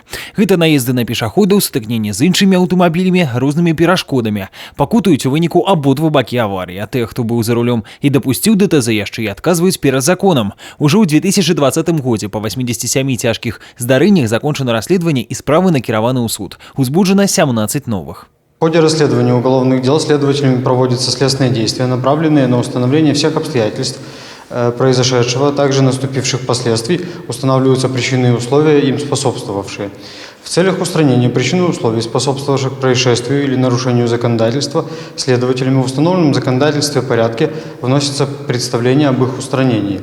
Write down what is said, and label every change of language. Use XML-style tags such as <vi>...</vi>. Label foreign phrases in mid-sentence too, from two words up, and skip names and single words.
<be>Гэта наезды на пешаходаў, сутыкненні з іншымі аўтамабілямі, рознымі перашкодамі. Пакутаюць у выніку абодва бакі аварыі, а тыя, хто быў за рулём і дапусціў ДТЗ, яшчэ і адказваюць перад законам. Ужо ў 2020 годзе па 87 цяжкіх здарэннях закончана расследаванне і справы накіраваны ў суд. Узбуджено 17 новых.</be> <ru>В ходе расследования уголовных дел следователями проводятся следственные действия, направленные на установление всех обстоятельств произошедшего, также наступивших последствий, устанавливаются причины и условия, им способствовавшие. В целях устранения причин и условий, способствовавших происшествию или нарушению законодательства, следователями в установленном законодательстве порядке вносится представление об их устранении.</ru>